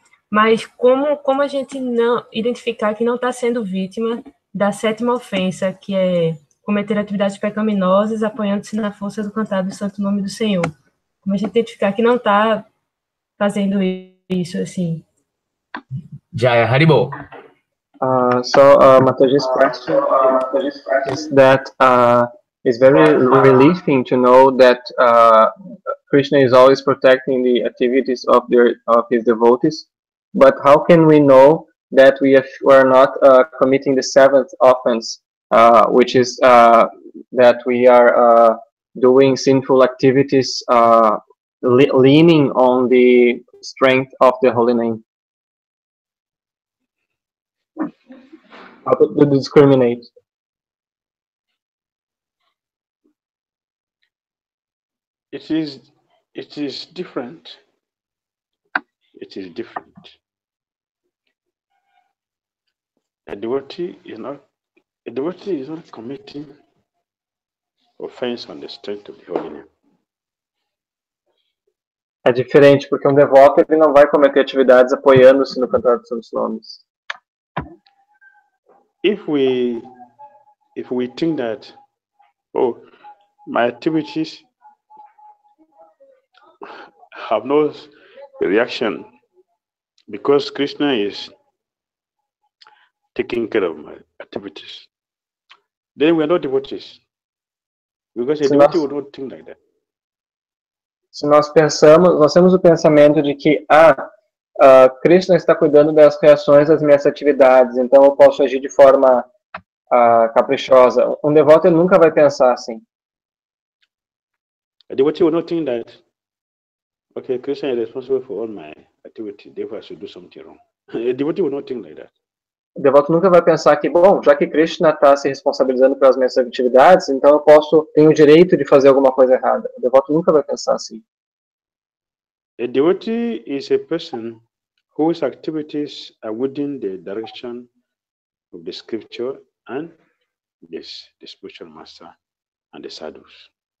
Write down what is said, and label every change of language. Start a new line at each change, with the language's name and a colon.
Portuguese: Mas como a gente não identificar que não está sendo vítima da sétima ofensa, que é cometer atividades pecaminosas, apoiando-se na força do cantar do santo nome do Senhor? Como a gente identificar que não está fazendo isso, assim? Jaya Haribol.
English: So Mataji's question is that It's very relieving to know that Krishna is always protecting the activities of his devotees. But how can we know that we are not committing the seventh offense, which is that we are doing sinful activities, leaning on the strength of the holy name? How to discriminate? It is different. It is different. A devotee is not committing offense on the strength of the holy name.
Portuguese: É diferente, porque um devoto ele não vai cometer atividades apoiando-se no cantar dos seus nomes.
English: If we think that, oh, my activities have no reaction because Krishna is taking care of my activities, then we are not devotees. Because a devotee would not think like that.
Portuguese: Se nós temos o pensamento de que Krishna está cuidando das reações das minhas atividades, então eu posso agir de forma caprichosa. Um devoto ele nunca vai pensar assim.
English: A devotee will not think that, okay, Krishna is responsible for all my activities, therefore I should do something wrong. A devotee will not think like that.
Portuguese: O devoto nunca vai pensar que, bom, já que Krishna está se responsabilizando pelas minhas atividades, então eu tenho o direito de fazer alguma coisa errada. O devoto nunca vai pensar assim.
English: A devotee is a person whose activities are within the direction of the scripture and the spiritual master and the sadhus.